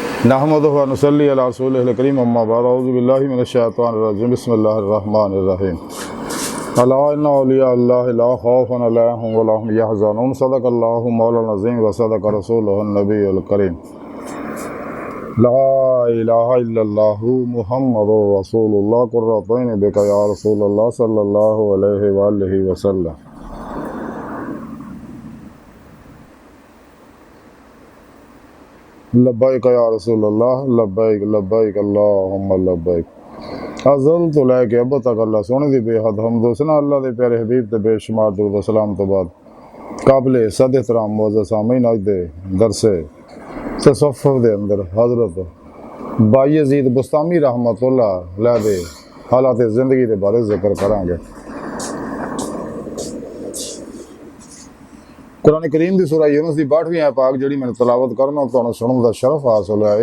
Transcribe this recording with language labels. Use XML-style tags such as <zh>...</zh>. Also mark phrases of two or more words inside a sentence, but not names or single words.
<ar>نحمده ونصلي على رسوله الكريم أما بعد أعوذ بالله من الشيطان الرجيم بسم الله الرحمن الرحيم ألا إن أولياء الله لا خوف عليهم ولا هم يحزنون صدق الله مولانا العظيم وصدق رسوله النبي الكريم لا إله إلا الله محمد رسول الله قرة عيني بك يا رسول الله صلى الله عليه وآله وسلم. لبيك يا رسول الله لبيك لبيك اللهم لبيك</ar> <pa>ਅਜ਼ਲ ਤੋਂ ਲੈ ਕੇ ਅਬ ਤਕ ਅੱਲਾਹ ਸੋਹਣੇ ਦੀ ਬੇਹੱਦ ਹਮਦ ਹੁਸਨਾ ਅੱਲਾਹ ਦੇ ਪਿਆਰੇ ਹਬੀਬ ਤੇ ਬੇਸ਼ੁਮਾਰ ਦਰੂਦ ਵ ਸਲਾਮ ਤੋਂ ਬਾਅਦ ਕਾਬਿਲੇ ਸਦ ਏਹਤਰਾਮ ਮੁਅੱਜ਼ਜ਼ ਸਾਮਈਨ ਅੱਜ ਦੇ ਦਰਸੇ ਤਸੱਵੁਫ਼ ਦੇ ਅੰਦਰ ਹਜ਼ਰਤ ਬਾਯਜ਼ੀਦ ਬੁਸਤਾਮੀ</pa> <ar>رحمة الله عليه</ar> <pa>ਦੇ ਹਾਲਾਤ ਜ਼ਿੰਦਗੀ ਦੇ ਬਾਰੇ ਜ਼ਿਕਰ ਕਰਾਂਗੇ।</pa> <ur>قرآن کریم کی سورہ یونس کی 62ویں آیت پاک جی میں نے تلاوت کرنا تو سننے کا شرف حاصل ہے.</ur>